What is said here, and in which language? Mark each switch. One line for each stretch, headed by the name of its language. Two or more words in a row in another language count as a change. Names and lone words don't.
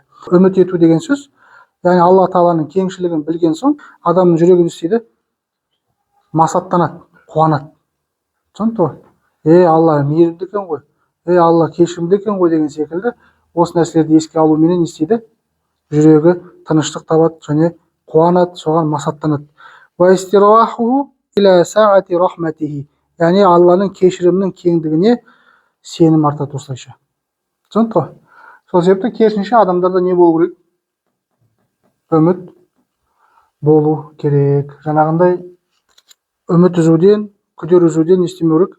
Kazakh: Үміт ету деген сөз, яғни Алла Тағаланың кеңшілігін білген соң, адамның жүрегі не істейді? Масаттанады, қуанады. Түсінікті ғой? Алла мейірімді екен ғой, Алла кешірімді екен ғой деген секілді осы нәрселерді еске алуменен не істейді? Жүрегі тыныштық табады және қуанады, соған масаттанады.
Arabic: واستراحة إلى سعة رحمته.
Kazakh: Яғни Алланың кешірімнің кеңдігіне сенім артады осылайша. Түсінікті ғой? Сол себепті керісінше адамдарда не болу керек? Үміт болу керек. Жаңағындай үміт үзуден, күдер үзуден не істемеу керек?